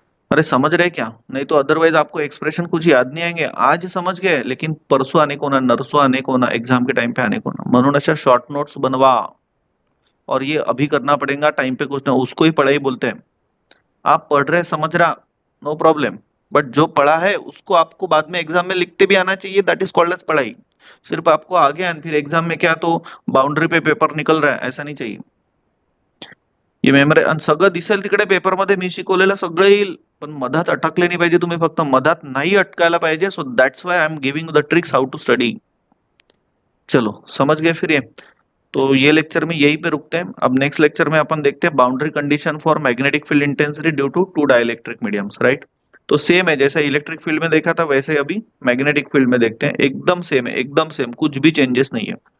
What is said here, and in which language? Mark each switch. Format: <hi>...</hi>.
<hi>अरे समझ रहे क्या, नहीं तो अदरवाइज आपको एक्सप्रेशन कुछ याद नहीं आएंगे, आज समझ गए लेकिन परसों आने को ना, नरसों आने को ना, एग्जाम के टाइम पे आने को ना,</hi> <mr>म्हणून अच्छा शॉर्ट नोट्स बनवा,</mr> <hi>और ये अभी करना पड़ेगा टाइम पे, कुछ ना उसको ही पढ़ाई बोलते हैं। आप पढ़ रहे समझ रहा, नो प्रॉब्लम, बट जो पढ़ा है उसको आपको बाद में एग्जाम में लिखते भी आना चाहिए,</hi> <en>that is called as</en> <hi>पढ़ाई। सिर्फ आपको आ गया फिर एग्जाम में क्या तो बाउंड्री पे पेपर निकल रहा है, ऐसा नाही चाहिए।</hi> <mr>हे मेमरी, आणि सगळं दिसेल तिकडे पेपरमध्ये मी शिकवलेलं सगळं येईल, पण मधात अटकले नाही पाहिजे तुम्ही, फक्त मधात नाही अटकायला पाहिजे,</mr> <en>So that's why I am giving the tricks how to study.</en> <hi>चलो समझ गए फिर ये, तो ये लेक्चर में यही पे रुकते हैं। अब नेक्स्ट लेक्चर में अपन देखते हैं boundary condition for magnetic field intensity due to to dielectric mediums, right. तो सेम है जैसा इलेक्ट्रिक फील्ड में देखा था वैसे ही अभी मैग्नेटिक फील्ड में देखते हैं, एकदम सेम है, एकदम सेम, कुछ भी चेंजेस नहीं है।</hi>